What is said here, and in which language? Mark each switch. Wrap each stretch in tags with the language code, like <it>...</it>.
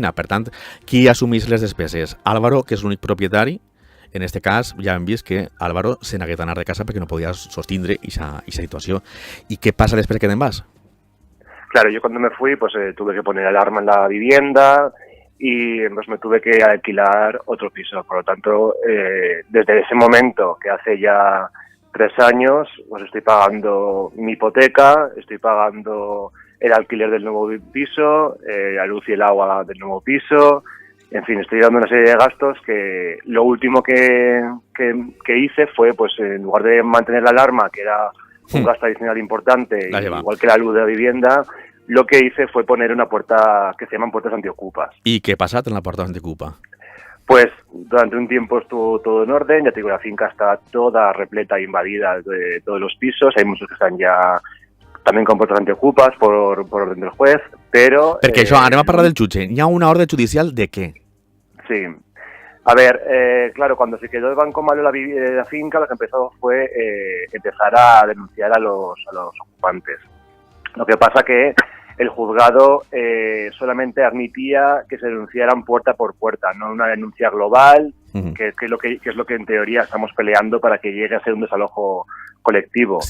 <ca>Per tant, qui assumís les despeses? Álvaro, que és l'únic propietari. En este cas, ja hem vist que Álvaro se n'hagué d'anar de casa perquè no podia sostindre aquesta situació. I què passa després que te'n vas?</ca> <es>Claro, yo cuando me fui, pues tuve que poner alarma en la vivienda y pues me tuve que alquilar otro piso. Por lo tanto, desde ese momento, que hace ya 3 años, pues estoy pagando mi hipoteca, estoy pagando el alquiler del nuevo piso, la luz y el agua del nuevo piso. En fin, estoy dando una serie de gastos que lo último que hice fue, pues en lugar de mantener la alarma, que era un gasto adicional importante, igual que la luz de la vivienda, lo que hice fue poner una puerta que se llaman puertas antiocupas. ¿Y qué pasa en la puerta antiocupa? Pues durante un tiempo estuvo todo en orden, ya te digo, la finca está toda repleta e invadida de todos los pisos, hay muchos que están ya también con puertas antiocupas por orden del juez, pero...</es> <ca>Perquè això, anem a parlar del jutge. Hi ha una orden judicial de què? Sí.</ca> <es>A ver, claro, cuando se quedó el Banco Malo la finca, lo que empezó fue empezar a denunciar a los ocupantes. Lo que pasa que el juzgado solamente admitía que se denunciaran puerta por puerta, no una denuncia global, que es lo que en teoría estamos peleando para que llegue a ser un desalojo colectivo.</es>